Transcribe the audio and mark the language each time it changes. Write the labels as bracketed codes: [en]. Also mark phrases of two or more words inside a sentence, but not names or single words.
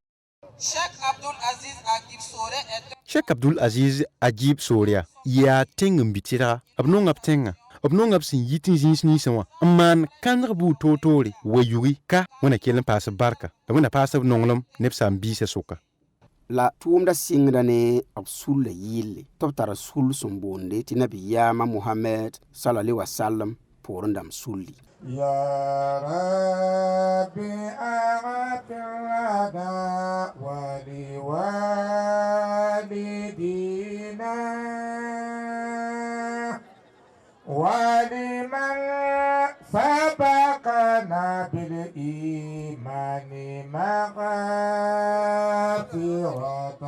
[mos] Sheikh Abdul Aziz Ajib Soria yaa tẽng n bitɩdga b nonga b tẽngã b nonga b sẽn yit n zĩis ninsẽ wã n maan kãndg buud toor-toore wa yugi ka wẽna kell n paas b barka la wẽna paas b nonglem ne b saam-biisã sʋka la tʋʋmda sɩngda ne b sul la yɩlle tɩ b tara sul sẽn boonde tɩ nabiyaamã Mohammed [ar] صلى الله عليه وسلم [mos] poorẽ dãmb sulli [ar] يا ربي أغفر لنا ولوالدينا ولمن سبقنا بالإيمان مغفرة